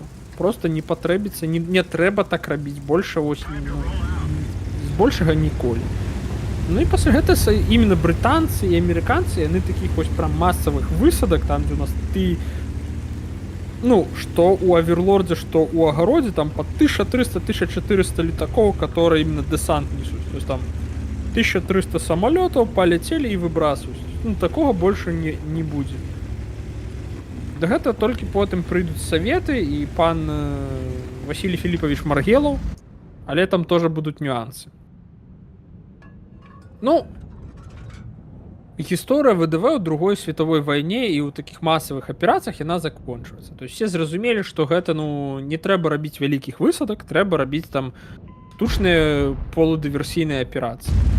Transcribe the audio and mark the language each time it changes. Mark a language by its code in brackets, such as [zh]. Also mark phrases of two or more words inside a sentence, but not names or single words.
[be] Просто не патрэбіцца, не трэба так рабіць больше, вось, ну, з большага ніколі. Ну і пасля гэта іменно брытанцы і амерыканцы, яны такіх вось прям масавых высадак, там дзе у нас ну, што у Аверлордзе, што у Агародзе, там по 1300-1400 летакоў, [ru] которые именно десант несут. То есть там 1300 самолетов полетели и выбрасываются. Ну, такого больше не будет. [be] Да гэта толькі потым прыйдуць саветы і пан Василий Филиппович Маргелов, але там [ru] тоже будут нюансы. [be] Ну, гісторыя ВДВ ў другой световой вайне і ў такіх масавых аперацыях яна закончваецца. [ru] То есть все [be] зразумелі, што гэта ну не трэба рабіць вялікіх высадак, трэба рабіць там штучныя полудыверсійныя аперацыі.